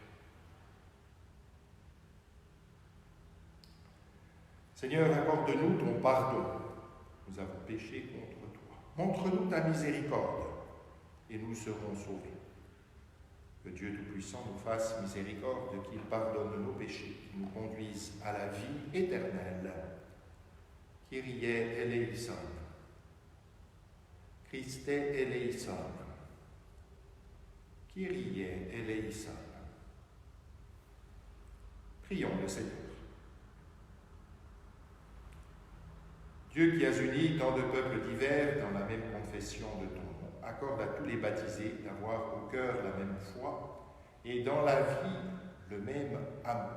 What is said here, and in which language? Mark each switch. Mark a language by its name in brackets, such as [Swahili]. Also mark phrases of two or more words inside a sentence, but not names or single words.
[French] Seigneur, accorde-nous ton pardon. Nous avons péché contre toi. Montre-nous ta miséricorde et nous serons sauvés. Que Dieu Tout-Puissant nous fasse miséricorde, qu'il pardonne nos péchés, qu'il nous conduise à la vie éternelle. [Greek] Kyrie eleison. Christe eleison. Kyrie eleison. [French] Prions le Seigneur. Dieu qui as uni tant de peuples divers dans la même confession de ton nom, accorde à tous les baptisés d'avoir au cœur la même foi et dans la vie le même amour.